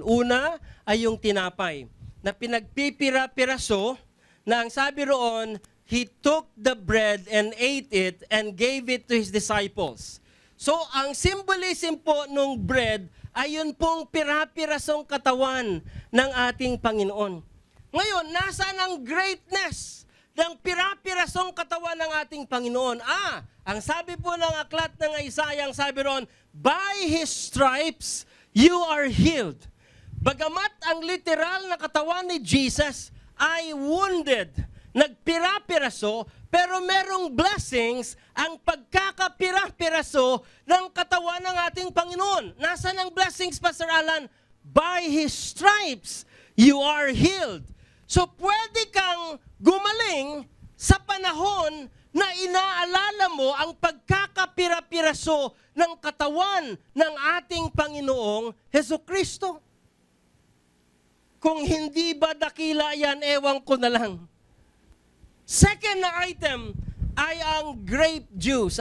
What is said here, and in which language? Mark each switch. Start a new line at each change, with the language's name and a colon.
Filipino: Una ay yung tinapay na pinagpipira-piraso na ang sabi roon,
English: He took the bread and ate it and gave it to His disciples.
Filipino: So ang symbolism po nung bread ay yun pong pira-pirasong katawan ng ating Panginoon. Ngayon, nasaan ang greatness ng pira-pirasong katawan ng ating Panginoon. Ang sabi po ng aklat ng Isaiah, ang sabi ron,
English: by His stripes, you are healed.
Filipino: Bagamat ang literal na katawan ni Jesus ay wounded, nagpira-piraso, pero merong blessings ang pagkakapira-piraso ng katawan ng ating Panginoon. Nasaan ang blessings, Pastor Alan?
English: By His stripes, you are healed.
Filipino: So pwede kang gumaling sa panahon na inaalala mo ang pagkakapira-piraso ng katawan ng ating Panginoong Hesukristo. Kung hindi ba dakila yan, ewan ko na lang. Second na item ay ang grape juice.